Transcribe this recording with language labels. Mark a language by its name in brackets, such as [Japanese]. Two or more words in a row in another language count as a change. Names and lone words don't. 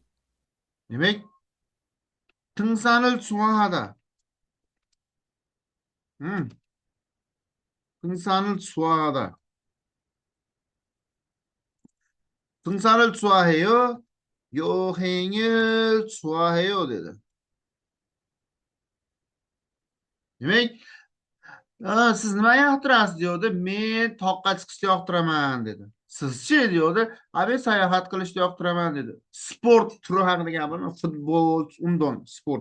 [Korean] demek 등산을 좋아하다. 등산을 좋아하다. 등산을 좋아해요. 여행을 좋아해요 dedi. [Uzbek] Demek, siz nima yoqtirasiz diyordi. Men toqqa chiqishni yoqtiraman dedi. Sizchi diyordi. Men sayohat qilishni yoqtiraman dedi. Sport turi haqida gapirma. Futbol, undan sport.